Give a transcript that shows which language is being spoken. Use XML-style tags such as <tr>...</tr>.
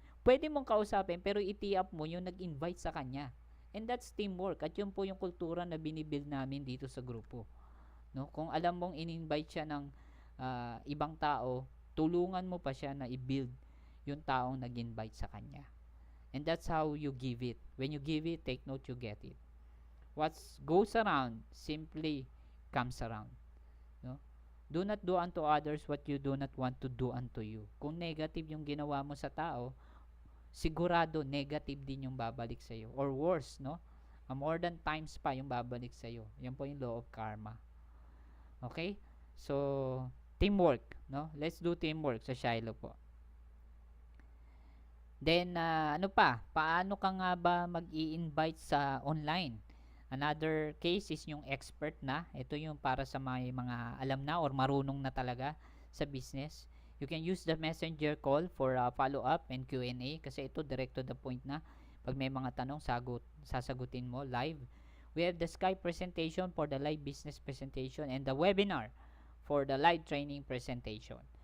<tl>Pwede mong kausapin, pero iti-up mo yung nag-invite sa kanya.</tl> <en>And that's teamwork.</en> <tl>At yun po yung kultura na binibuild namin dito sa grupo. No? Kung alam mong in-invite siya ng ibang tao, tulungan mo pa siya na i-build yung taong nag-invite sa kanya.</tl> <en>And that's how you give it. When you give it, take note, you get it. What goes around simply comes around. No? Do not do unto others what you do not want to do unto you.</en> <tl>Kung negative yung ginawa mo sa tao, sigurado negative din yung babalik sa iyo.</tl> <en>Or worse,</en> <tl>no? More than times pa yung babalik sa iyo. Yan po yung law of karma. Okay? So, teamwork, no?</tl> <en>Let's do teamwork sa Shiloh po.</en> <tl>Then, ano pa? Paano ka nga ba mag-i-invite sa online?</tl> <en>Another case is yung expert na.</en> <tl>Ito yung para sa mga alam na or marunong na talaga sa business.</tl> <en>You can use the messenger call for follow-up and Q&A kasi ito direct to the point na.</en> <tl>Pag may mga tanong, sasagutin mo live.</tl> <en>We have the Skype presentation for the live business presentation and the webinar for the live training presentation.</en>